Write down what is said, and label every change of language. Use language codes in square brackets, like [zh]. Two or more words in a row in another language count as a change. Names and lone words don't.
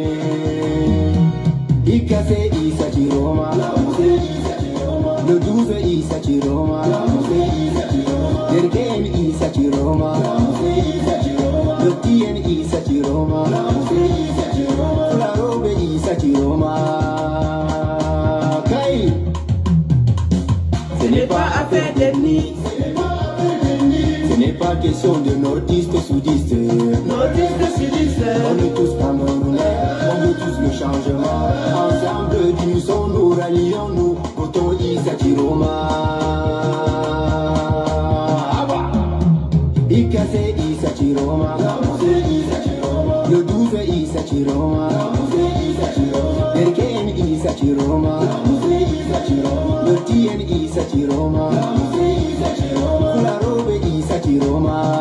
[ff] hikka se Isa Ciroma le 12 Isa Ciroma derke'en Isa Ciroma dottien Isa Ciroma fularoɓe Isa Ciroma kay [fr] ce n'est pas affaire d'ethnie, ce n'est pas question de nordiste soudiste. On est tous camerounais, on veut tous le changement. Ensemble d'unissons nous, rallions-nous, votons Isa Ciroma. [ff] Ikase Isa Ciroma, le 12 Isa Ciroma, Derken Isa Ciroma, le Tien Isa Ciroma, Fularobe Isa Ciroma,